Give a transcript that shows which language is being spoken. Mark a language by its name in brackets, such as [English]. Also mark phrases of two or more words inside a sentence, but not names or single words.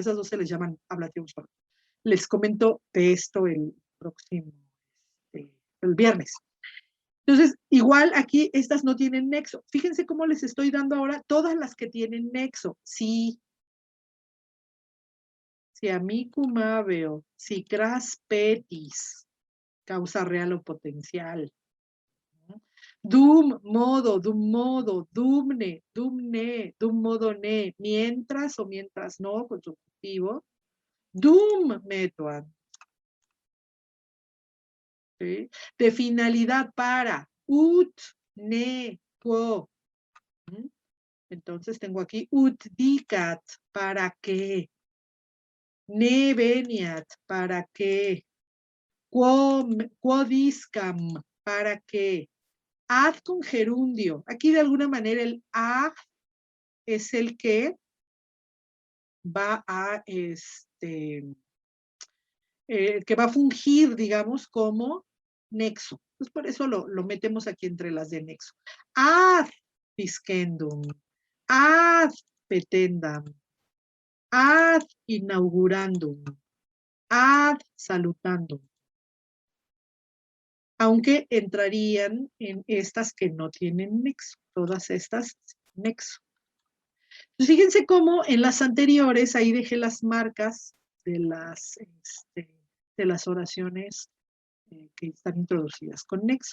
[Spanish] Esas dos se les llaman ablativos. Les comento de esto el próximo, el viernes. Entonces, igual aquí estas no tienen nexo. Fíjense cómo les estoy dando ahora todas las que tienen nexo. Sí. [Latin] Si amicum habeo, si cras petis, [Spanish] causa real o potencial. [Latin] Dum modo, dumne, dum modo ne, [Spanish] mientras o mientras no, constructivo. [Latin] Dum metuan. ¿Sí? [Spanish] De finalidad para, [Latin] ut, ne, quo. [Spanish] Entonces tengo aquí [Latin] ut dicat, [Spanish] ¿para qué? [Latin] Ne veniat, [Spanish] ¿para qué? [Latin] Quo discam, [Spanish] ¿para qué? Ad con gerundio. Aquí de alguna manera el ad es el que va a que va a fungir, digamos, como nexo. Pues por eso lo metemos aquí entre las de nexo. [Latin] Ad discendum, ad petendam, ad inaugurandum, ad salutandum. [Spanish] Aunque entrarían en estas que no tienen nexo, todas estas nexo. Pues fíjense cómo en las anteriores, ahí dejé las marcas de las oraciones que están introducidas con nexo.